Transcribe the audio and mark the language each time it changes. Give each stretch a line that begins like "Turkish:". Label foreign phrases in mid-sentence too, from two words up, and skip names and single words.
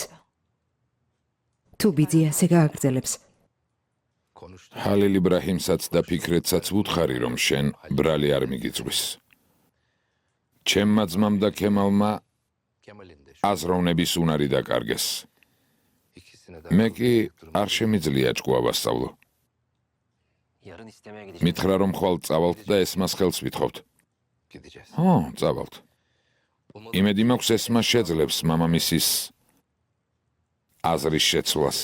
Georgian: თუ ბიძი ასე გააგრძელებს, ჰალილ იბრაჰიმსაც და ფიქრეთსაც ვუთხარი, რომ შენ ბრალი არ მიგიწვის. ჩემმა ძმამ და ქემალმა
Turkish: Kemal'in de
Georgian: აზროვნების უნარი დაკარგეს.
Turkish: ikisine de
Georgian: მე კი არ შემიძლია ჭკუა ვასწავლო.
Turkish: yarın istemeye gideceğim.
Georgian: მითხრა რომ ხვალ წავალთ და ესმას ხელს ვითხოვთ.
Turkish: Gideceğiz.
Georgian: ო, წავალთ. იმედი მაქვს ესმა შეძლებს მამამისის აზრის შეცვლას.